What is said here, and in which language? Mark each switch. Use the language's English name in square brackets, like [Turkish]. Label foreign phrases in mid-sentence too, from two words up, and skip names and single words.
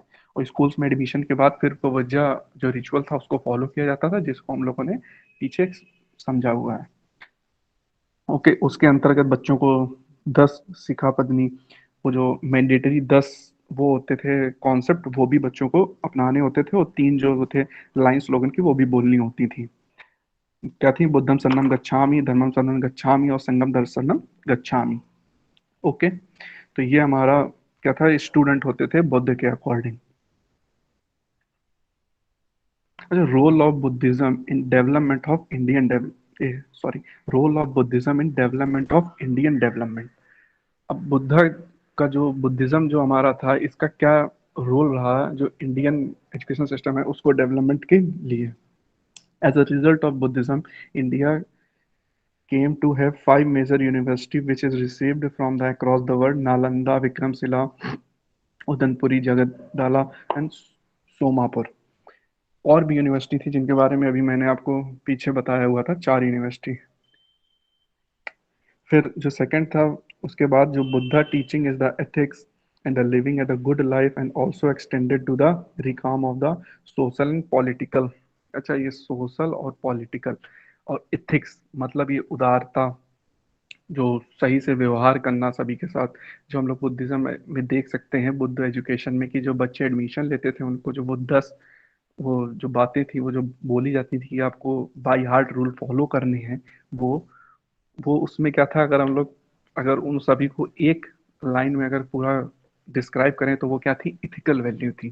[Hindi] और स्कूल्स में एडमिशन के बाद फिर वजह जो रिचुअल था उसको फॉलो किया जाता था, जिसको हम लोगों ने पीछे समझा हुआ है। ओके। उसके अंतर्गत बच्चों को 10 सिखापदनी, वो जो मैंडेटरी 10 वो होते थे कॉन्सेप्ट, वो भी बच्चों को अपनाने होते थे। और तीन जो वो थे [English] line slogan [Hindi] की, वो भी बोलनी होती थी। क्या थी, [Pali] बुद्धम शरणम गच्छामि, धर्मम शरणम गच्छामि, और संगम दर्शनम गच्छामि। [Hindi] ओके। तो ये हमारा क्या था, स्टूडेंट होते थे बुद्ध के अकॉर्डिंग। [English] अच्छा, role of Buddhism in development of Indian sorry, role of Buddhism in development of Indian development. [Hindi] अब बुद्धा का जो बुद्धिज्म जो हमारा था, इसका क्या रोल रहा जो [English] Indian education system [Hindi] है उसको डेवलपमेंट के लिए। [English] as a result of Buddhism, India came to have five major university which is received from the across the world: Nalanda, Vikramshila, Udanpuri, Jagadala, and Somapur. [Hindi] और भी यूनिवर्सिटी थी जिनके बारे में अभी मैंने आपको पीछे बताया हुआ था, 4 यूनिवर्सिटी। फिर जो सेकंड था, उसके बाद जो [English] Buddha teaching is the ethics and the living at the good life and also extended to the realm of the social and political. [Hindi] अच्छा, ये सोशल और पॉलिटिकल और इथिक्स मतलब ये उदारता, जो सही से व्यवहार करना सभी के साथ, जो हम लोग बुद्धिज्म में देख सकते हैं, बुद्ध एजुकेशन में, कि जो बच्चे एडमिशन लेते थे उनको जो बुद्धस वो जो बातें थी, वो जो बोली जाती थी कि आपको [English] by heart rule follow [Hindi] करने हैं, वो वो उसमें क्या था, अगर हम लोग अगर उन सभी को एक लाइन में अगर पूरा डिस्क्राइब करें तो वो क्या थी, [English] ethical value [Hindi] थी।